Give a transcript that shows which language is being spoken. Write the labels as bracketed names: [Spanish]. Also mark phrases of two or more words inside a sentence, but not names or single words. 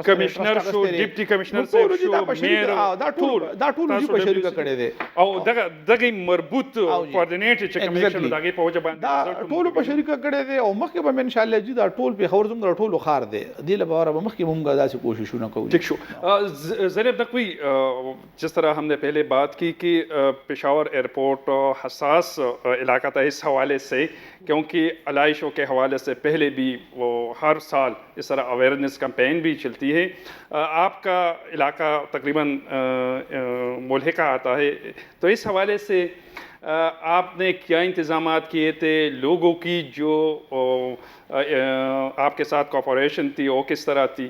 [Pashto] کمشنر شو ډیپټي کمشنر صاحب شو میر دا ټول جی په شریکه کړي دي او دغه مربوط کوارډینیټ چې کمیشن دغه په وجه باندې دا ټول په شریکه کړي دي او مخکې به [Arabic] ان شاء الله [Pashto] جی دا ټول په خبر زموږ ټول خار دي د لپاره به مخکې موږ داسې کوششونه کوو [Urdu] ٹھیک شو زینب نقوی جس طرح ہم نے پہلے بات کی کہ پشاور ایئرپورٹ حساس علاقہ تھا اس حوالے سے کیونکہ علائشوں کے حوالے سے پہلے بھی وہ ہر سال اس طرح [English] awareness campaign [Urdu] بھی چلتی ہے آپ کا علاقہ تقریباً ملحقہ آتا ہے تو اس حوالے سے آپ نے کیا انتظامات کیے تھے لوگوں کی جو آپ کے ساتھ کوآپریشن تھی وہ کس طرح تھی؟